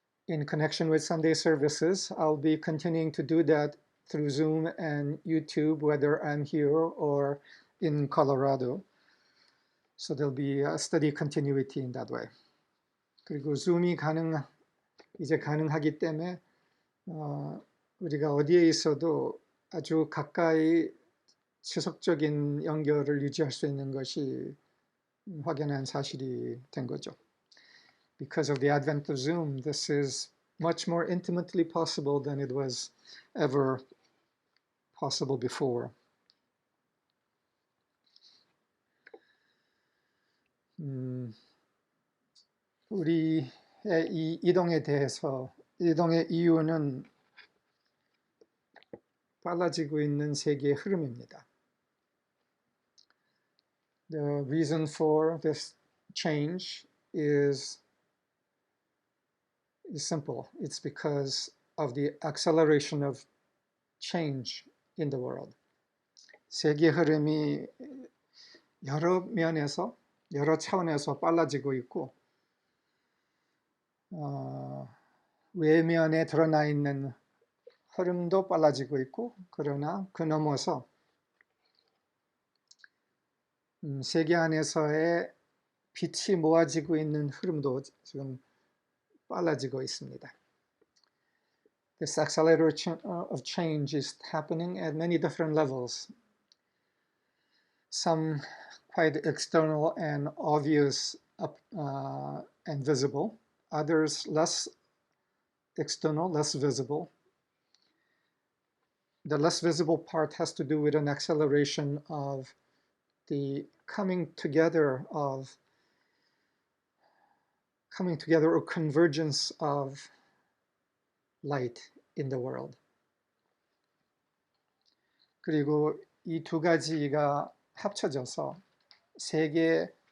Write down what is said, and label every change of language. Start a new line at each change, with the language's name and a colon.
English: In connection with Sunday services, I'll be continuing to do that through Zoom and YouTube, whether I'm here or in Colorado. So there'll be a steady continuity in that way.
Korean: 그리고 줌이 이제 가능하기 때문에 우리가 어디에 있어도 아주 가까이 지속적인 연결을 유지할 수 있는 것이 확연한 사실이 된 거죠.
English: Because of the advent of Zoom, this is much more intimately possible than it was ever possible before.
Korean: 우리의 이 이동의 이유는 빨라지고 있는 세계의 흐름입니다.
English: The reason for this change is simple. It's because of the acceleration of change in the world.
Korean: 세계 흐름이 여러 면에서, 여러 차원에서 빨라지고 있고 외면에 드러나 있는 흐름도 빨라지고 있고 그러나 그 넘어서 세계 안에서의 빛이 모아지고 있는 흐름도 지금 빨라지고 있습니다.
English: This acceleration of change is happening at many different levels. Some quite external and obvious and visible, others less external, less visible. The less visible part has to do with an acceleration of the coming together or convergence of light in the world.
Korean: 그리고 이 두 가지가 합쳐져서 세계